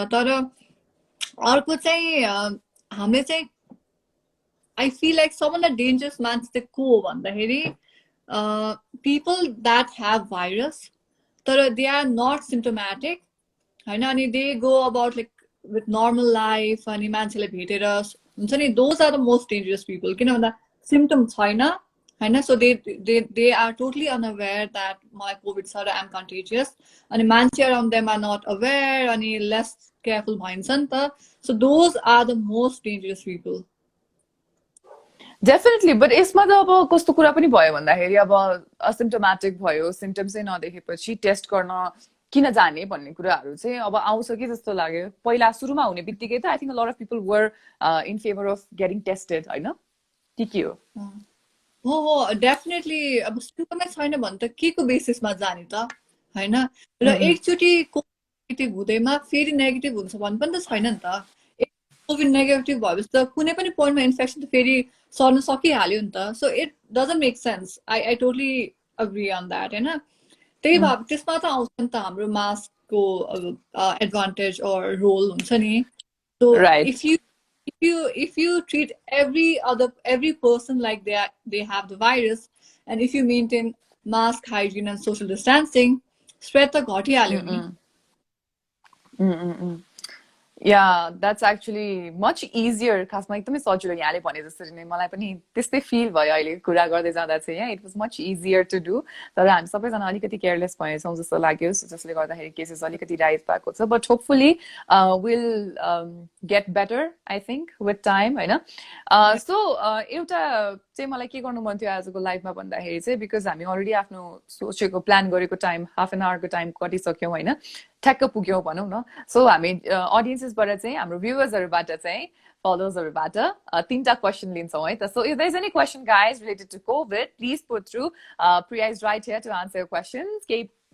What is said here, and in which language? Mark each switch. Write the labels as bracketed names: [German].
[Nepali] तर अर्को चाहिँ हामीले चाहिँ [English] I feel like [Nepali] सबभन्दा डेन्जरस मान्छे चाहिँ को हो भन्दाखेरि [English] people that have virus तर they are not symptomatic होइन, अनि they go about like with normal life, [Nepali] अनि मान्छेले भेटेर हुन्छ नि, [English] those are the most dangerous people. [Nepali] किन भन्दा symptom छैन होइन. [English] So they are totally unaware that my COVID छ र I'm contagious, अनि मान्छे around them are not aware, अनि less careful [Nepali] भइन्छ नि त. [English] So those are the most dangerous people. [Nepali] Definitely but यसमा त अब कस्तो कुरा पनि भयो भन्दाखेरि अब असिम्टोमेटिक भयो सिम्टम्सै नदेखेपछि टेस्ट गर्न किन जाने भन्ने कुराहरू चाहिँ अब आउँछ कि जस्तो लाग्यो पहिला सुरुमा हुने बित्तिकै त [English] I think lot of people were in favour of getting tested [Nepali] होइन के हो हो डेफिनेटली अब सिम्टमै छैन भने त के को बेसिसमा जाने त होइन र एकचोटि नेगेटिभ हुँदैमा फेरि नेगेटिभ हुन्छ भन्ने पनि त छैन नि त कोभिड नेगेटिभ भएपछि त कुनै पनि पोइन्टमा इन्फेक्सन त फेरि सर्न सकिहाल्यो नि त [English] so it doesn't make sense I totally agree on that [Nepali] होइन त्यही भए त्यसमा त आउँछ नि त हाम्रो मास्कको एडभान्टेज अर रोल हुन्छ नि so [English] if you treat every person like they have the virus and if you maintain mask hygiene and social distancing spread [Nepali] त घटिहाल्यो नि [English] Yeah, that's actually much easier. [Nepali] खासमा एकदमै सजिलो यहाँले भने जसरी नै मलाई पनि त्यस्तै फिल भयो अहिले कुरा गर्दै जाँदा चाहिँ यहाँ [English] it was much easier to do [Nepali] तर हामी सबैजना अलिकति केयरलेस भएछौँ जस्तो लाग्यो जसले गर्दाखेरि केसेस अलिकति राइज भएको छ [English] but hopefully will get better I think with time [Nepali] होइन सो एउटा चाहिँ मलाई के गर्नु मन थियो आजको लाइफमा भन्दाखेरि चाहिँ बिकज हामी अलरेडी आफ्नो सोचेको प्लान गरेको टाइम हाफ एन आवरको टाइम कटिसक्यौँ होइन ठ्याक्क पुग्यौँ भनौँ न सो हामी अडियन्सेसबाट चाहिँ हाम्रो भ्युवर्सहरूबाट चाहिँ फलोवर्सहरूबाट 3टा क्वेसन लिन्छौँ है त [English] so if there is any question guys related to COVID please put through Priya is right here to answer your questions [Nepali] केही